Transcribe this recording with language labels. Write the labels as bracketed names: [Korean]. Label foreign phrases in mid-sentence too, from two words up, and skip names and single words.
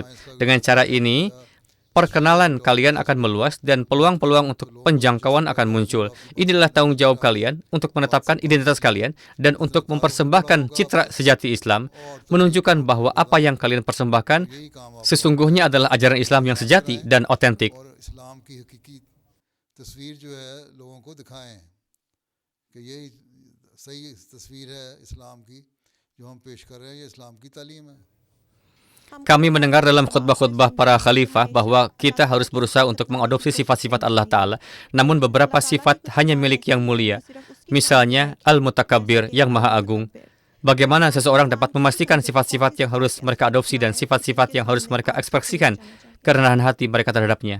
[Indonesian] Dengan cara ini, perkenalan kalian akan meluas dan peluang-peluang untuk penjangkauan akan muncul. Inilah tanggung jawab kalian untuk menetapkan identitas kalian dan untuk mempersembahkan citra sejati Islam, menunjukkan bahwa apa yang kalian persembahkan sesungguhnya adalah ajaran Islam yang sejati dan otentik. [Hindi] सही तस्वीर है इस्लाम की जो हम पेश कर रहे हैं ये इस्लाम की तालीम है. [Indonesian] Kami mendengar dalam khutbah-khutbah para khalifah bahwa kita harus berusaha untuk mengadopsi sifat-sifat Allah Ta'ala. Namun beberapa sifat hanya milik yang mulia. Misalnya, Al-Mutakabbir, yang Maha Agung. Bagaimana seseorang dapat memastikan sifat-sifat yang harus mereka adopsi dan sifat-sifat yang harus mereka ekspresikan kerenahan hati mereka terhadapnya?